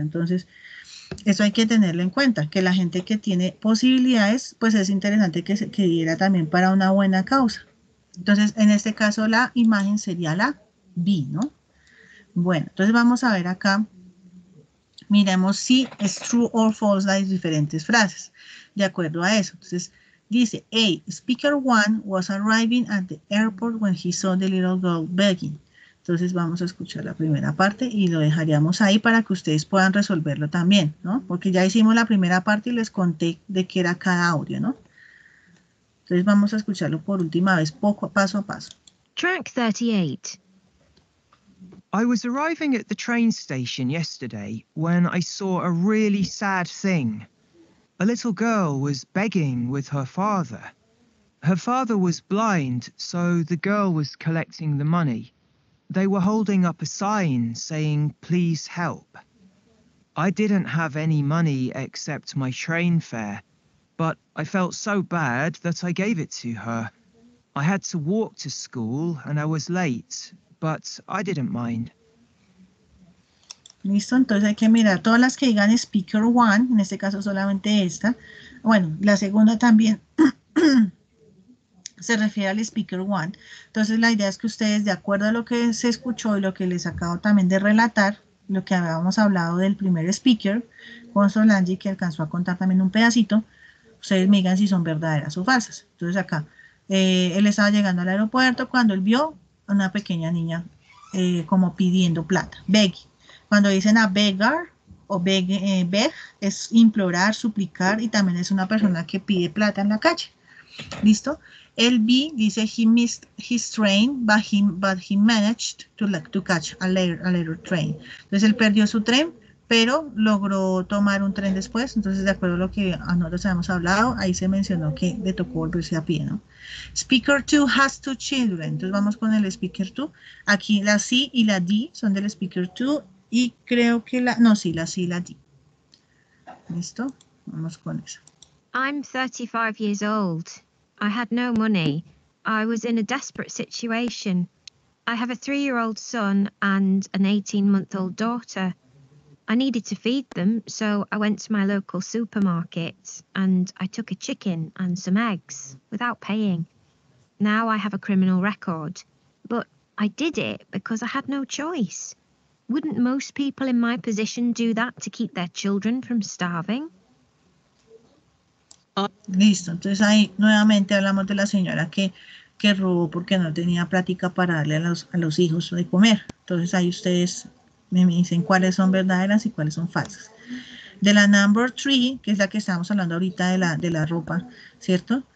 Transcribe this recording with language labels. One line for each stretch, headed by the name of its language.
Spanish: Entonces, eso hay que tenerlo en cuenta, que la gente que tiene posibilidades, pues es interesante que diera también para una buena causa. Entonces, en este caso, la imagen sería la B, ¿no? Bueno, entonces vamos a ver acá, miremos si es
English: true or false
Spanish: las diferentes frases, de acuerdo a eso. Entonces, dice,
English: A, speaker 1 was arriving at the airport when he saw the little girl begging.
Spanish: Entonces vamos a escuchar la primera parte y lo dejaríamos ahí para que ustedes puedan resolverlo también, ¿no? Porque ya hicimos la primera parte y les conté de qué era cada audio, ¿no? Entonces vamos a escucharlo por última vez, paso a paso.
English: Track 38. I was arriving at the train station yesterday when I saw a really sad thing. A little girl was begging with her father. Her father was blind, so the girl was collecting the money. They were holding up a sign saying, "Please help." I didn't have any money except my train fare, but I felt so bad that I gave it to her. I had to walk to school and I was late, but I didn't mind.
Spanish: Listo, entonces hay que mirar todas las que digan speaker 1, en este caso solamente esta. Bueno, la segunda también se refiere al speaker 1. Entonces la idea es que ustedes, de acuerdo a lo que se escuchó y lo que les acabo también de relatar, lo que habíamos hablado del primer speaker, con Solange, que alcanzó a contar también un pedacito, ustedes me digan si son verdaderas o falsas. Entonces acá, él estaba llegando al aeropuerto cuando él vio a una pequeña niña como pidiendo plata, begging. Cuando dicen a beggar o beg, es implorar, suplicar, y también es una persona que pide plata en la calle. ¿Listo? El B dice
English: he missed his train, but he managed to catch a later train.
Spanish: Entonces él perdió su tren, pero logró tomar un tren después. Entonces, de acuerdo a lo que nosotros habíamos hablado, ahí se mencionó que le tocó volverse a pie, ¿no?
English: Speaker 2 has 2 children.
Spanish: Entonces vamos con el speaker 2. Aquí la C y la D son del speaker 2 y creo que la C y la D. ¿Listo? Vamos con eso.
English: I'm 35 years old. I had no money. I was in a desperate situation. I have a 3-year-old son and an 18-month-old daughter. I needed to feed them, so I went to my local supermarket and I took a chicken and some eggs without paying. Now I have a criminal record, but I did it because I had no choice. Wouldn't most people in my position do that to keep their children from starving?
Spanish: Listo, entonces ahí nuevamente hablamos de la señora que robó porque no tenía plática para darle a los hijos de comer. Entonces ahí ustedes me dicen cuáles son verdaderas y cuáles son falsas. De la number 3, que es la que estamos hablando ahorita de la ropa, ¿cierto?